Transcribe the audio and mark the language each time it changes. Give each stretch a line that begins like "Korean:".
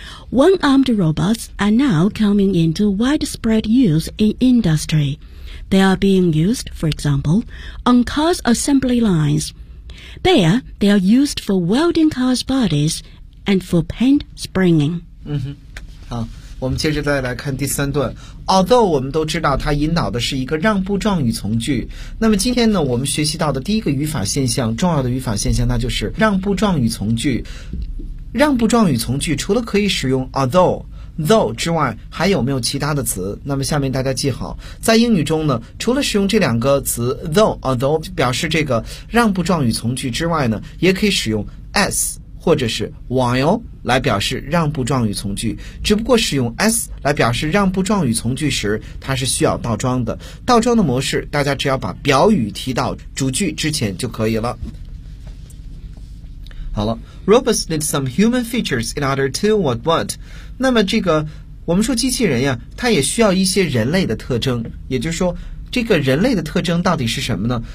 English: One-armed robots are now coming into widespread use in industry. They are being used, for example, on car assembly lines. There, they are used for welding car bodies and for paint springing. Mm-hmm. Oh.
Chinese: 我们接着再来看第三段。Although 我们都知道它引导的是一个让步状语从句，那么今天呢，我们学习到的第一个语法现象，重要的语法现象，那就是让步状语从句。让步状语从句除了可以使用 although、though 之外，还有没有其他的词？那么下面大家记好，在英语中呢，除了使用这两个词 though、although 表示这个让步状语从句之外呢，也可以使用 as。或者是 while 来表示让步状语从句，只不过使用 s 来表示让步状语从句时，它是需要倒装的。倒装的模式，大家只要把表语提到主句之前就可以了。好了
English: ，robots need some human features in order to what?
Chinese: 那么这个我们说机器人呀，它也需要一些人类的特征，也就是说，这个人类的特征到底是什么呢？